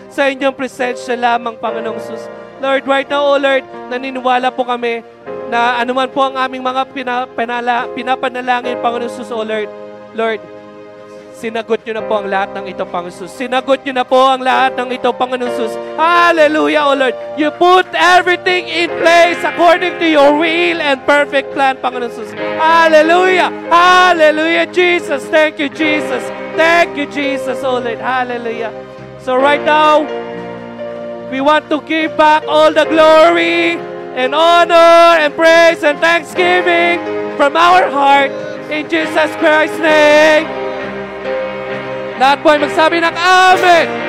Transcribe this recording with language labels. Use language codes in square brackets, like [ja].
[tl] Sa inyong presensya lamang, Panginoong Jesus. [en] Lord, right now, O Lord, [tl] naniniwala po kami na anuman po ang aming mga pinapanalangin, Panginoong Jesus, O Lord. Lord, sinagot nyo na po ang lahat ng ito, Panginoon Jesus. Sinagot nyo na po ang lahat ng ito, Panginoon Jesus. [en] Hallelujah, O Lord. You put everything in place according to your will and perfect plan, Panginoon Jesus. Hallelujah. Hallelujah, Jesus. Thank you, Jesus. Thank you, Jesus, O Lord. Hallelujah. So right now, we want to give back all the glory and honor and praise and thanksgiving from our heart in Jesus Christ's name. [tl] Lahat po ay magsabi ng Amen.